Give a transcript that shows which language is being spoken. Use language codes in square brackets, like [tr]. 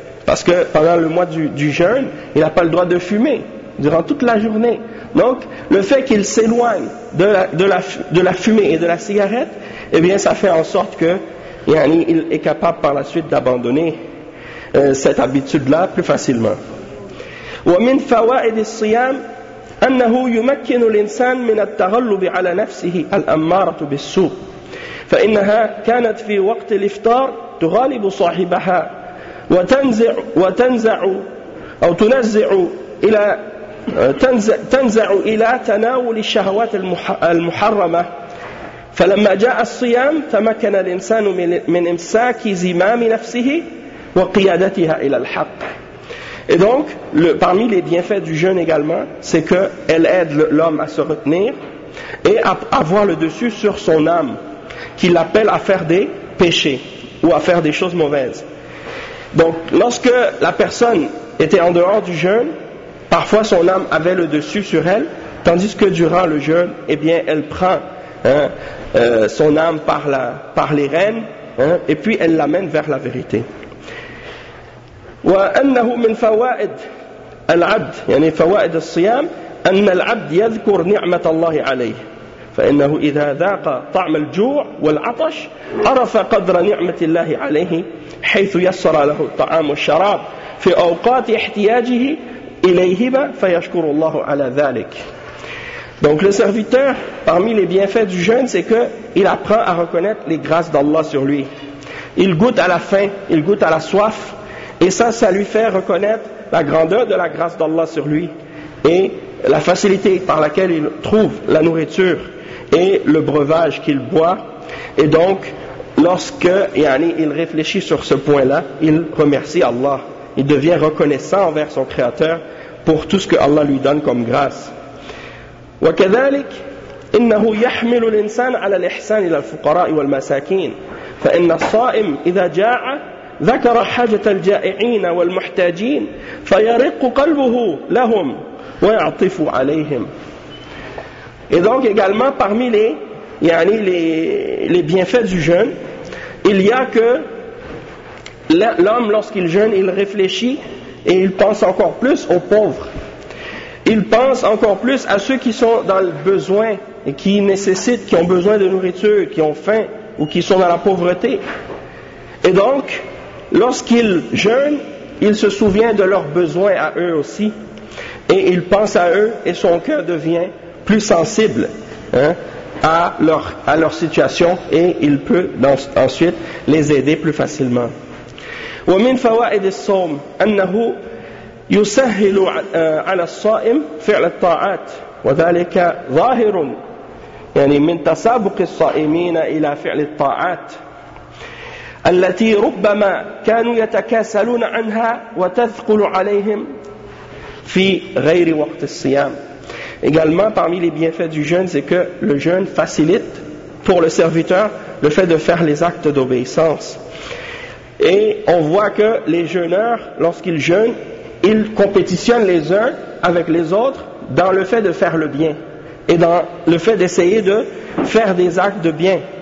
[fr] Parce que pendant le mois du jeûne, il n'a pas le droit de fumer durant toute la journée. Donc, le fait qu'il s'éloigne de la fumée et de la cigarette, eh bien, ça fait en sorte que yani, il est capable par la suite d'abandonner. cette habitude-là plus facilement. [ar] ومن فوائد الصيام أنه يمكن الإنسان من التغلب على نفسه الأمارة بالسوء فإنها كانت في وقت الإفطار تغالب صاحبها وتنزع أو تنزع إلى تنزع إلى تناول الشهوات المحرمة فلما جاء الصيام تمكن الإنسان من إمساك زمام نفسه وقيادتها إلى الحق. [fr] Et donc, parmi les bienfaits du jeûne également, c'est qu'elle aide l'homme à se retenir et à avoir le dessus sur son âme, qui l'appelle à faire des péchés ou à faire des choses mauvaises. Donc, lorsque la personne était en dehors du jeûne, parfois son âme avait le dessus sur elle, tandis que durant le jeûne, eh bien, elle prend son âme par les rênes et puis elle l'amène vers la vérité. [ar] وأنه من فوائد العبد يعني فوائد الصيام أن العبد يذكر نعمة الله عليه فإنه إذا ذاق طعم الجوع والعطش عرف قدر نعمة الله عليه حيث يسر له الطعام والشراب في أوقات احتياجه إليهما فيشكر الله على ذلك. [fr] Donc le serviteur, parmi les bienfaits du jeûne, c'est que il apprend à reconnaître les grâces d'Allah sur lui. Il goûte à la faim, il goûte à la soif. Et ça, ça lui fait reconnaître la grandeur de la grâce d'Allah sur lui et la facilité par laquelle il trouve la nourriture et le breuvage qu'il boit. Et donc, lorsque yani, il réfléchit sur ce point-là, il remercie Allah. Il devient reconnaissant envers son Créateur pour tout ce que Allah lui donne comme grâce. [ar] وكذلك إنه يحمل الإنسان على الإحسان إلى الفقراء والمساكين فإن الصائم إذا جاع ذكر حاجة الجائعين والمحتاجين فيرق قلبه لهم ويعطف عليهم. [fr] Et donc également parmi les bienfaits du jeûne, il y a que l'homme lorsqu'il jeûne, il réfléchit et il pense encore plus aux pauvres. Il pense encore plus à ceux qui sont dans le besoin et qui nécessitent, qui ont besoin de nourriture, qui ont faim ou qui sont dans la pauvreté. Et donc lorsqu'il jeûne, il se souvient de leurs besoins à eux aussi, et il pense à eux, et son cœur devient plus sensible à leur situation, et il peut ensuite les aider plus facilement. [ar] ومن فوائد الصوم أنه يسهل على الصائم فعل الطاعات وذلك ظاهر يعني من تسابق الصائمين إلى فعل الطاعات التي ربما كانوا يتكاسلون عنها وتثقل عليهم في غير وقت الصيام. [fr] Également, parmi les bienfaits du jeûne, c'est que le jeûne facilite pour le serviteur le fait de faire les actes d'obéissance. Et on voit que les jeûneurs, lorsqu'ils jeûnent, ils compétitionnent les uns avec les autres dans le fait de faire le bien et dans le fait d'essayer de faire des actes de bien.